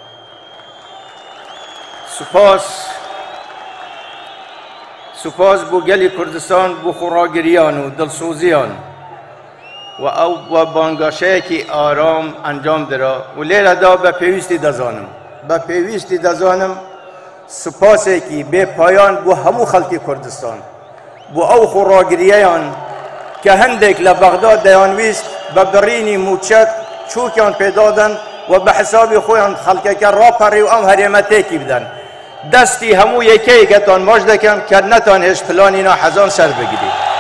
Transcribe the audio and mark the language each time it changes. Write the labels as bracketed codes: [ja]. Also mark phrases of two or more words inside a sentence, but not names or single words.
[ckb] سپاس بو گلی کردستان بو خوراگریان و دلسوزیان و بانگاشه که آرام انجام درا و لیره دا به پیوستی دزانم سپاسی که به پایان بو همو خلق کردستان بو ئەو خۆڕاگریەیان کە هەندێک لە بەغداد دەیانویست بە برینی موچەت چووکیان پێدادن و بە حسابی خۆیان خەڵکەکە ڕاپەڕی و ئەم هەرێمە تێکی بدەن. دەستی هەموو یەکەیەکەتان باش دەکەم کە نەتان هێش پلانی ناحەزان سەر بگیرید.